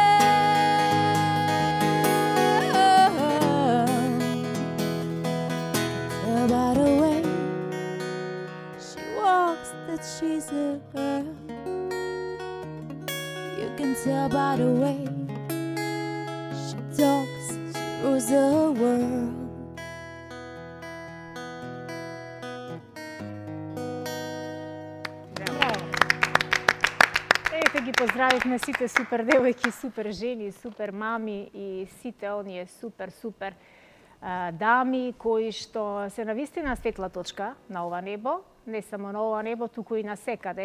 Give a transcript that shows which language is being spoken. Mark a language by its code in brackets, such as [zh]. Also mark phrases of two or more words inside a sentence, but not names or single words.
[en] Tell by the way she walks that she's a girl. You can tell by the way she talks, she rules the world. [mk] Ете ги поздравивме сите супер девојки, супер жени, супер мами и сите оние супер дами кои што се навистина светла точка на ова небо, не само на ова небо, туку и на секаде.